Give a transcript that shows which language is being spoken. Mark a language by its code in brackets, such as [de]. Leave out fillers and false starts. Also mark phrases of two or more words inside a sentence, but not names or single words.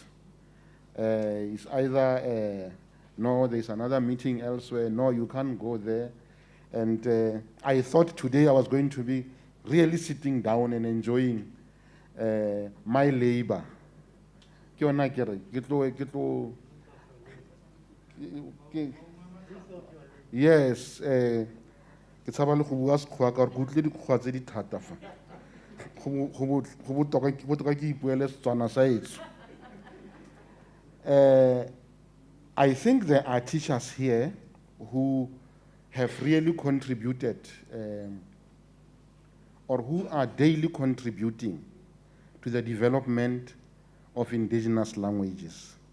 [en] It's either, no, there's another meeting elsewhere, no, you can't go there. And I thought today I was going to be really sitting down and enjoying my labor. Yes, [tn] ke tshaba le go bua sekgowa ka gore ke utlwile dikgowa tse di thata fa go botoka ke ipuele Setswana sa etso. [en] I think there are teachers here who have really contributed or who are daily contributing to the development of indigenous languages.